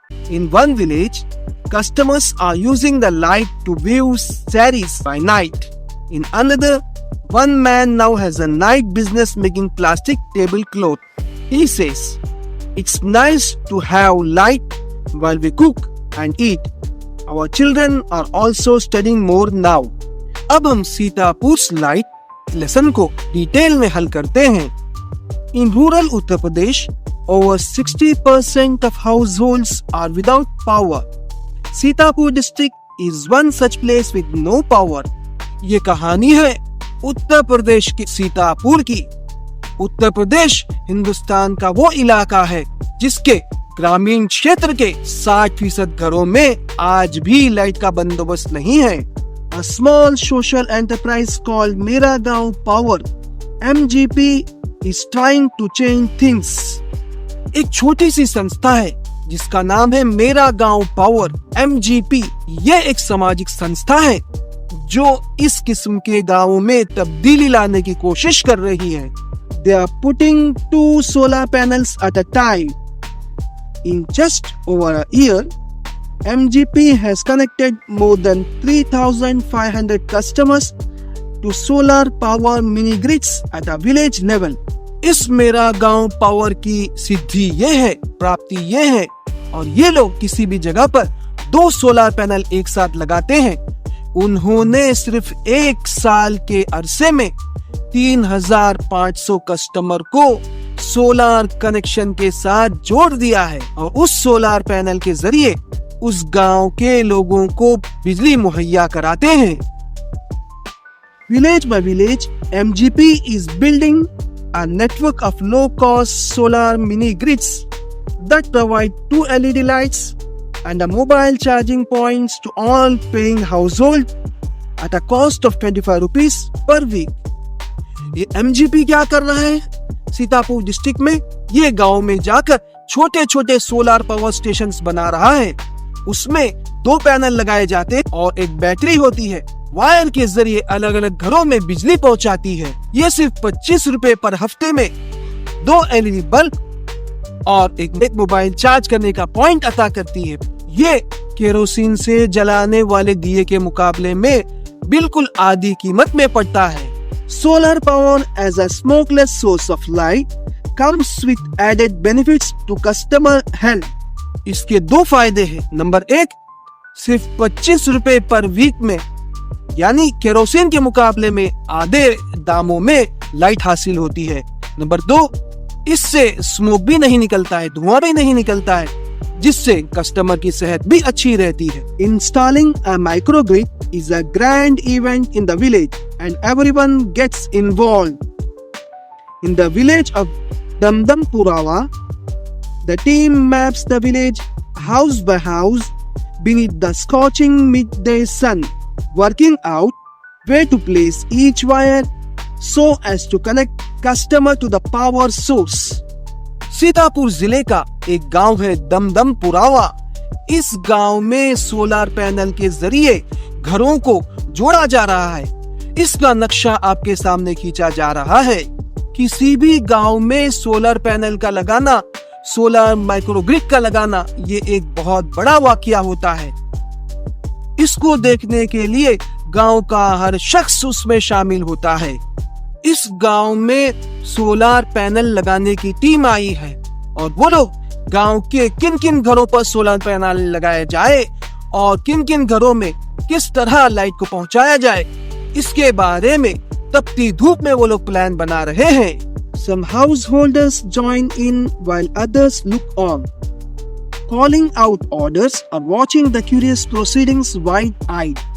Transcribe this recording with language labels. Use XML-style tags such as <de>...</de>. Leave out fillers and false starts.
<en>In one village, customers are using the light to view saris by night. In another, one man now has a night business making plastic tablecloth. He says, "It's nice to have light while we cook and eat. Our children are also studying more now."</en> <hi>अब हम Sitapur light lesson को detail में हल करते हैं।</hi> <en>In rural Uttar Pradesh, over 60% of households are without power. Sitapur district is one such place with no power.</en> <hi>ये कहानी है उत्तर प्रदेश के सीतापुर की। उत्तर प्रदेश हिंदुस्तान का वो इलाका है जिसके ग्रामीण क्षेत्र के 60% घरों में आज भी लाइट का बंदोबस्त नहीं है।</hi> <en>A small social enterprise called Mera Gaon power MGP is trying to change things.</en> <hi>एक छोटी सी संस्था है जिसका नाम है मेरा गांव पावर MGP। ये एक सामाजिक संस्था है जो इस किस्म के गांवों में तब्दीली लाने की कोशिश कर रही है।</hi> <en>They are putting 2 solar panels at a time. In just over a year, MGP has connected more than 3,500 customers to solar power mini grids at a village level.</en> <hi>इस मेरा गांव पावर की सिद्धि ये है, प्राप्ति ये है, और ये लोग किसी भी जगह पर 2 सोलर पैनल एक साथ लगाते हैं। उन्होंने सिर्फ 1 साल के अरसे में 3,500 कस्टमर को सोलर कनेक्शन के साथ जोड़ दिया है और उस सोलर पैनल के जरिए उस गांव के लोगों को बिजली मुहैया कराते हैं।</hi> <en>Village by village, MGP is building a network of low-cost solar mini grids that provide 2 LED lights and a mobile charging points to all paying household at a cost of 25 rupees per week.</en> <hi>ये MGP क्या कर रहा है Sitapur district में? ये गांव में जाकर छोटे छोटे सोलर पावर स्टेशंस बना रहा है। उसमें 2 पैनल लगाए जाते हैं और एक बैटरी होती है, वायर के जरिए अलग अलग घरों में बिजली पहुंचाती है। ये सिर्फ 25 रुपए पर हफ्ते में 2 LED बल्ब और एक मोबाइल चार्ज करने का पॉइंट अता करती है। ये केरोसिन से जलाने वाले दिए के मुकाबले में बिल्कुल आधी कीमत में पड़ता है।</hi> <en>Solar power as a smokeless source of light comes with added benefits to customer health.</en> <hi>इसके 2 फायदे हैं। नंबर 1, सिर्फ 25 रुपए पर वीक में, यानी केरोसिन के मुकाबले में आधे दामों में लाइट हासिल होती है। नंबर 2, इससे स्मोक भी नहीं निकलता है, धुआं भी नहीं निकलता है, जिससे कस्टमर की सेहत भी अच्छी रहती है।</hi> <en>Installing a microgrid is a grand event in the village and everyone gets involved. In the village of Damdampurawa, the team maps the village house by house beneath the scorching midday sun, working out where to place each wire so as to connect customer to the power source.</en> <hi>Sitapur जिले का एक गांव है दमदमपुरावा। इस गांव में solar panel के जरिए घरों को जोड़ा जा रहा है। इसका नक्शा आपके सामने खींचा जा रहा है। किसी भी गांव में सोलर पैनल का लगाना, सोलर माइक्रोग्रिड का लगाना, ये एक बहुत बड़ा वाकया होता है। इसको देखने के लिए गांव का हर शख्स उसमें शामिल होता है। इस गांव में सोलर पैनल लगाने की टीम आई है और वो लोग गांव के किन किन घरों पर सोलर पैनल लगाए जाए और किन किन घरों में किस तरह लाइट को पहुंचाया जाए, इसके बारे में तपती धूप में वो लोग प्लान बना रहे हैं।</hi> <en>Some householders join in while others look on, calling out orders or watching the curious proceedings wide-eyed.</en>